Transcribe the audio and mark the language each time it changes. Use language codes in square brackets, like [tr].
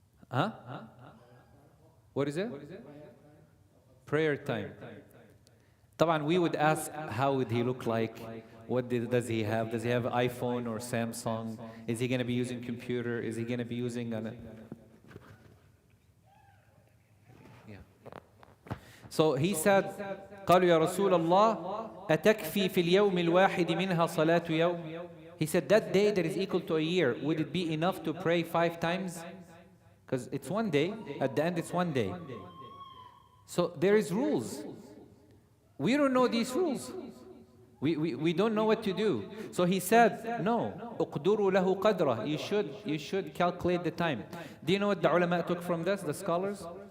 [en] Huh? What is it? Prayer time. [ar] طبعا [en] we would ask, how would he look like? Does he have? Does he have an iPhone or Samsung? Is he going to be using computer? Is he going to be using So he said, [ar] قالوا يا رسول الله أتكفي في اليوم الواحد منها صلاة يوم? [en] He said, that day that is equal to a year, would it be enough to pray 5 times? Because it's 1 day, at the end it's 1 day. So there is rules. We don't know these rules. We don't know what to do. So he said, no, [ar] اقدروا له قدره. [en] You should calculate the time. Do you know what the ulama took from this, the scholars?